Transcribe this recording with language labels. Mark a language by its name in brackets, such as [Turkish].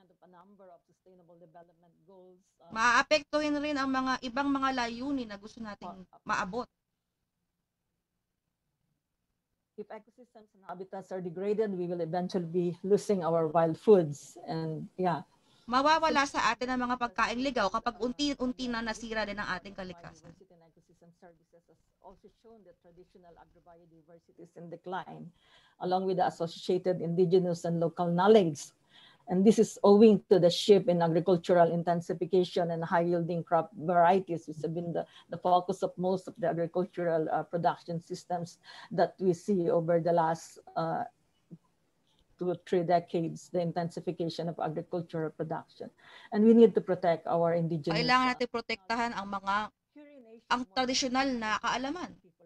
[English] number of sustainable development goals. [Filipino] Maaapektuhin rin ang mga ibang mga layunin na gusto nating maabot. [English] If ecosystems and habitats are degraded, we will eventually be losing our wild foods. And yeah. [Filipino] Mawawala sa atin ang mga pagkaing ligaw kapag unti-unti na nasira din ang ating kalikasan. [English] Biodiversity and ecosystem services has also shown that traditional agrobiodiversity is in decline, along with the associated indigenous and local knowledge. And this is owing to the shift in agricultural intensification and high-yielding crop varieties, which have been the focus of most of the agricultural production systems that we see over the last 2 or 3 decades, the intensification of agricultural production. And we need to protect our indigenous. [Filipino] Kailangan natin protektahan ang tradisyonal na kaalaman.